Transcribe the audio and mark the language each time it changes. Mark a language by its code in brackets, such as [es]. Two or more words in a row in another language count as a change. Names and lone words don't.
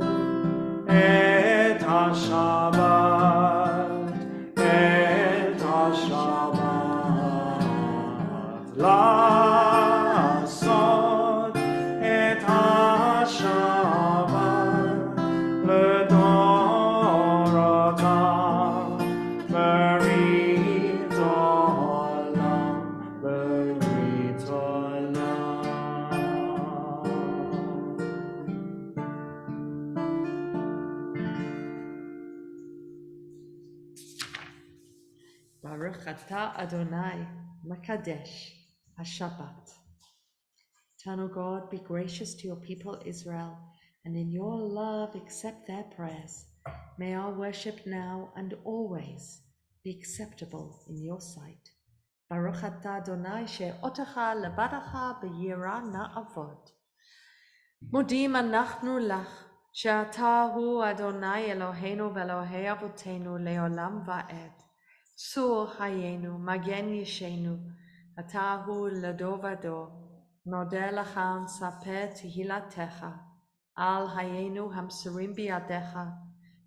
[he] את השבת, את השבת, לעשות את השבת לדורותם, ברית עולם, ברית עולם. ברוך אתה אדוני מקדש השבת. [en] Eternal God, be gracious to your people Israel, and in your love accept their prayers. May our worship now and always be acceptable in your sight. [he] ברוך אתה אדוני, שאותך לבדך ביראה נעבוד. מודים אנחנו לך שאתה הוא אדוני אלוהינו ואלוהי אבותינו לעולם ועד. צור חיינו מגן ישענו אתה הוא לדור ודור. נודה לך ונספר תהילתך על חיינו המסורים בידך,